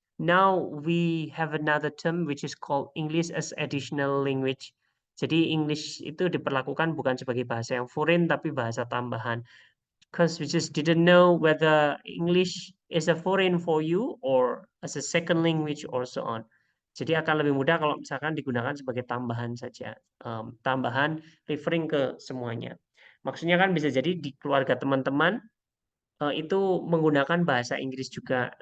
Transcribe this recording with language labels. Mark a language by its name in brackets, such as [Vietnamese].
[English] Now we have another term which is called English as Additional Language. [Indonesian] Jadi English itu diperlakukan bukan sebagai bahasa yang foreign tapi bahasa tambahan. [English] Because we just didn't know whether English is a foreign for you or as a second language or so on. [Indonesian] Jadi akan lebih mudah kalau misalkan digunakan sebagai tambahan saja. Tambahan referring ke semuanya. Maksudnya kan bisa jadi di keluarga teman-teman itu menggunakan bahasa Inggris juga.